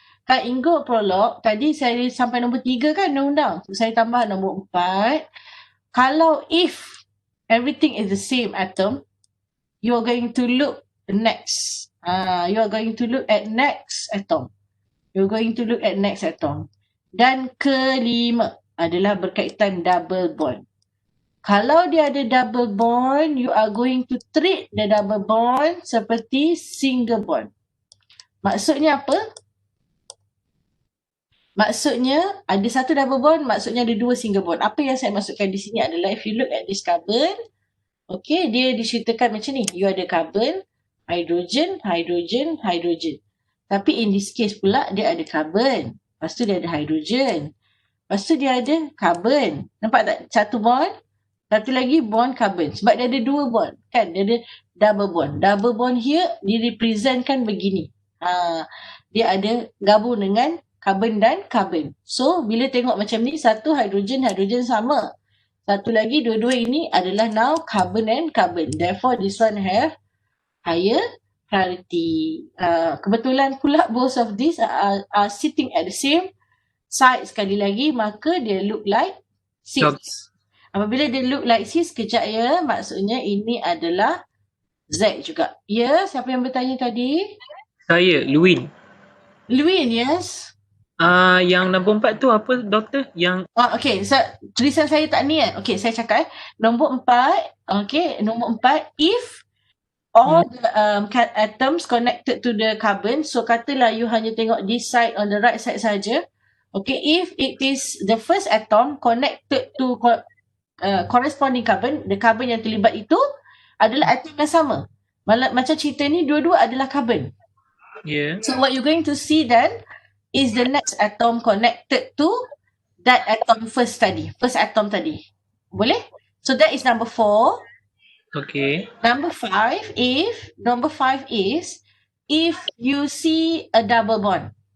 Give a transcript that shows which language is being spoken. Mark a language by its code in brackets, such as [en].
[ms] Kat Ingo Prolog, tadi saya sampai nombor 3 kan undang-undang. So, saya tambah nombor 4. [en] Kalau if everything is the same atom, you are going to look next. You are going to look at next atom. You're going to look at next atom. [ms] Dan kelima adalah berkaitan double bond. Kalau dia ada [en] double bond, you are going to treat the double bond seperti single bond. [ms] Maksudnya apa? Maksudnya ada satu double bond, maksudnya ada 2 single bond. Apa yang saya maksudkan di sini adalah [en] if you look at this carbon, [ms] okay, dia diceritakan macam ni. You ada carbon, hydrogen, hydrogen, hydrogen. Tapi in this case pula dia ada carbon. Lepas tu dia ada hydrogen. Lepas tu dia ada carbon. Nampak tak? Satu bond. Satu lagi bond carbon. Sebab dia ada 2 bond. Kan? Dia ada double bond. Double bond here direpresentkan begini. Dia ada gabung dengan carbon dan carbon. So, bila tengok macam ni, satu hydrogen, hydrogen sama. Satu lagi, dua-dua ini adalah [en] now carbon and carbon. Therefore, this one have higher priority. [ms] Kebetulan pula [en] both of these are sitting at the same side [ms] sekali lagi, maka dia [en] look like cis. [ms] Apabila dia [en] look like cis, [ms] kejap ya, maksudnya ini adalah Z juga. Ya, siapa yang bertanya tadi? Saya, Luin. [en] Luin, yes. [ms] Yang nombor 4 tu apa, doktor? Yang Okay, so tulisan saya tak ni kan? Okay, saya cakap nombor 4, okay, nombor 4, [en] if all the atoms connected to the carbon, [ms] so katalah you hanya tengok [en] this side on the right side [ms] saja. [en] Okay, if it is the first atom connected to corresponding carbon, the carbon [ms] yang terlibat itu [en] adalah atom yang sama. [ms] Macam cerita ni, dua-dua adalah carbon. [en] Yeah. So what you're going to see then is the next atom connected to that atom first atom [ms] tadi. Boleh? [en] So that is number 4. Okay. Number 5 is if you see a double bond.